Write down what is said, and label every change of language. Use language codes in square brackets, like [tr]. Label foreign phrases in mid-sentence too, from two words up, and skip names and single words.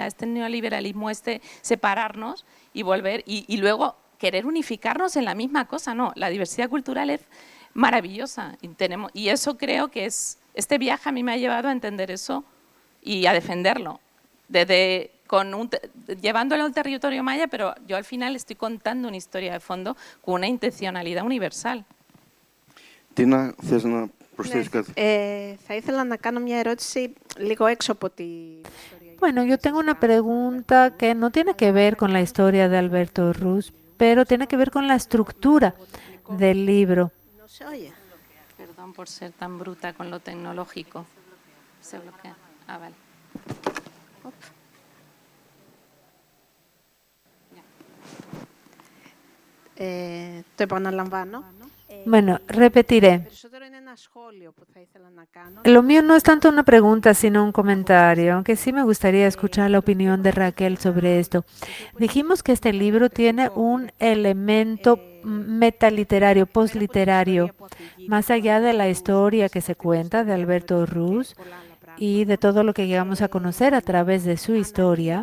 [es] este neoliberalismo, este separarnos y volver, y luego querer unificarnos en la misma cosa, no, la diversidad cultural es maravillosa y eso creo que es, este viaje a mí me ha llevado a entender eso y a defenderlo, llevándolo al territorio maya, pero yo al final estoy contando una historia de fondo con una intencionalidad universal. [el] Τίνα, θες να προσθέσεις κάτι? Θα ήθελα να κάνω μια ερώτηση λίγο έξω από τη... [es] Bueno, yo tengo una pregunta que no tiene que ver con la historia de Alberto Ruz, pero tiene que ver con la estructura del libro. No se oye. Perdón por ser tan bruta con lo tecnológico. Se bloquea. Ah, vale. [el] Το επαναλαμβάνω. [es] Bueno, repetiré. [el] Περισσότερο είναι ένα σχόλιο που θα ήθελα να κάνω. [es] Lo mío no es tanto una pregunta, sino un comentario, aunque sí me gustaría escuchar la opinión de Raquel sobre esto. Dijimos que este libro tiene un elemento metaliterario, posliterario, más allá de la historia que se cuenta de Alberto Ruz y de todo lo que llegamos a conocer a través de su historia.